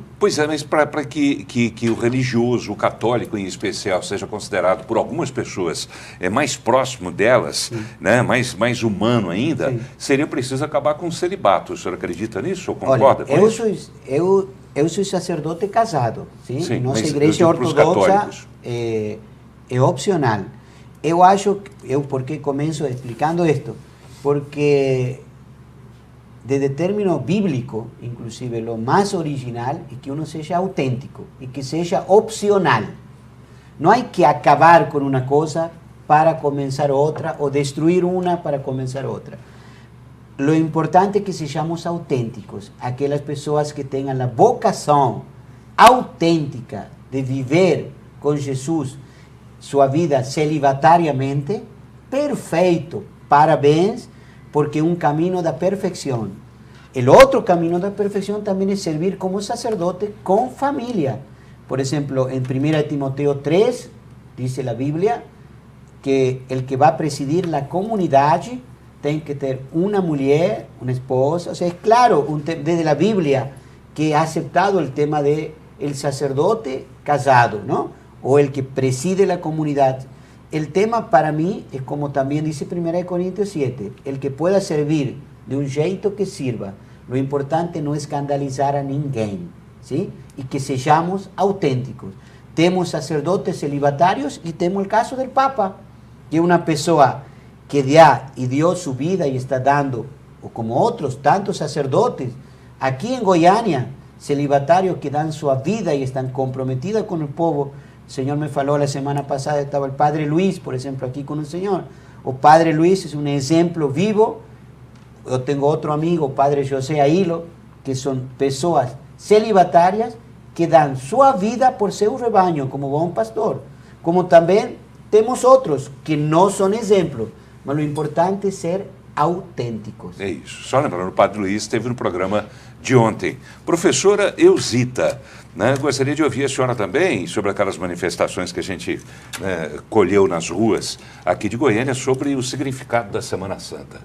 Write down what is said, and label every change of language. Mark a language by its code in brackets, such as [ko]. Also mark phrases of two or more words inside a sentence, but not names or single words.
[pt] Pois é, mas para que o religioso, o católico em especial, seja considerado por algumas pessoas mais próximo delas, né, mais humano ainda, seria preciso acabar com o celibato. O senhor acredita nisso ou concorda com isso? Eu sou sacerdote casado, sim? Sim, nossa mas igreja ortodoxa é opcional. Eu acho, por que começo explicando isto? [es] Porque desde término bíblico, inclusive, lo más original es que uno sea auténtico y que sea opcional. No hay que acabar con una cosa para comenzar otra o destruir una para comenzar otra. Lo importante es que seamos auténticos, aquellas personas que tengan la vocación auténtica de vivir con Jesús su vida celibatariamente, [pt] perfeito, parabéns, [es] porque un camino da perfección. El otro camino da perfección también es servir como sacerdote con familia. Por ejemplo, en 1 Timoteo 3, dice la Biblia, que el que va a presidir la comunidad tiene que tener una mujer, una esposa. O sea, es claro, desde la Biblia, que ha aceptado el tema de el sacerdote casado, ¿no? O el que preside la comunidad. el tema para mí es como también dice 1 Corintios 7, el que pueda servir de un jeito que sirva. Lo importante no escandalizar a ninguém, ¿sí? Y que seamos auténticos. Temos sacerdotes celibatarios y temos el caso del Papa, que es una persona que ya y dio su vida y está dando, o como otros tantos sacerdotes, aquí en Goiânia, celibatarios que dan su vida y están comprometidos con el pueblo. El Señor me faló la semana pasada, estaba el Padre Luis, por ejemplo, aquí con el Señor. O Padre Luis es un ejemplo vivo. Yo tengo otro amigo, Padre José Ailo, que son personas celibatarias que dan su vida por seu rebaño, como buen pastor. Como también tenemos otros que no son ejemplos, mas lo importante es ser autênticos. [pt] É isso. Só lembrando, o Padre Luiz esteve no programa de ontem. Professora Eusita, né, gostaria de ouvir a senhora também sobre aquelas manifestações que a gente colheu nas ruas aqui de Goiânia sobre o significado da Semana Santa.